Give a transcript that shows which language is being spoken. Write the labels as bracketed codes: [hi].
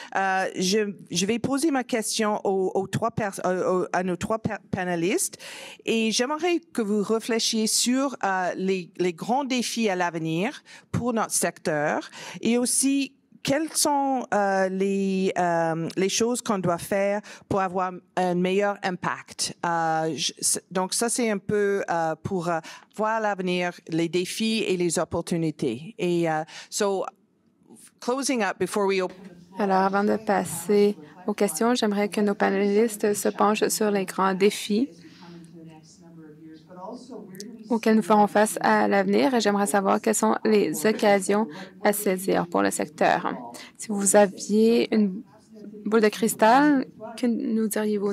[fr] Je vais poser ma question à nos trois panélistes et j'aimerais que vous réfléchissiez sur les grands défis à l'avenir pour notre secteur et aussi quelles sont les choses qu'on doit faire pour avoir un meilleur impact. Donc ça, c'est un peu pour voir l'avenir, les défis et les opportunités. [en] Et closing up before we open. [fr] Alors, avant de passer aux questions, j'aimerais que nos panélistes se penchent sur les grands défis auxquels nous ferons face à l'avenir et j'aimerais savoir quelles sont les occasions à saisir pour le secteur. Si vous aviez une boule de cristal, que nous diriez-vous?